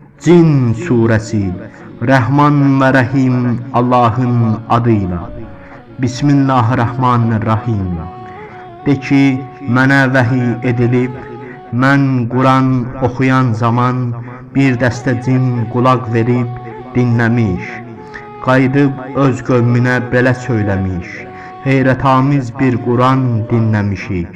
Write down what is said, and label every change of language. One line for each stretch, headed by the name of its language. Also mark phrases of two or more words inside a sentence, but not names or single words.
Turkish: Cin suresi. Rahman ve Rahim Allah'ın adıyla.
Arabic: Bismillahirrahmanirrahim.
Azerbaijani: De ki, mənə vəhiy edilib, mən Quran oxuyan zaman bir dəstə cin qulaq verib dinləmiş, qayıdıb öz qövmünə belə söyləmiş: heyrətamiz bir Quran dinləmişik.